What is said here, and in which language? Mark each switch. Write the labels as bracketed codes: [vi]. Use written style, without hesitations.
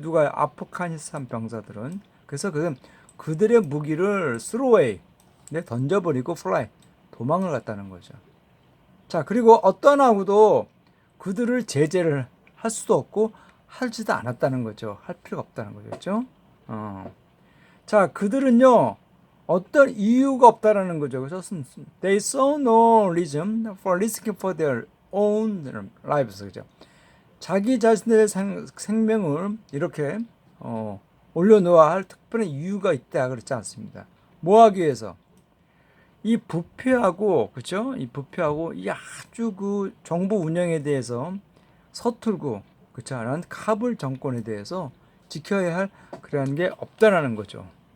[ko] 누가 아프가니스탄 병사들은. 그래서 그들의 무기를 [en] throw away, [ko] 던져버리고 fly, 도망을 갔다는 거죠. 자, 그리고 어떤 하고도 그들을 제재를 할 수도 없고 하지도 않았다는 거죠. 할 필요가 없다는 거죠. 그렇죠? 자, 그들은요 어떤 이유가 없다라는 거죠. 그래서 [en] they saw no reason for risking for their own lives. [ko] 그죠? 자기 자신의 생명을 이렇게 올려놓아야 할 특별한 이유가 있다 그렇지 않습니다. 뭐 하기 위해서? 이 부패하고 그렇죠? 이 부패하고 이 아주 그 정부 운영에 대해서 서툴고 그렇지 않은 카불 정권에 대해서 지켜야 할 그러한 게 없다라는 거죠.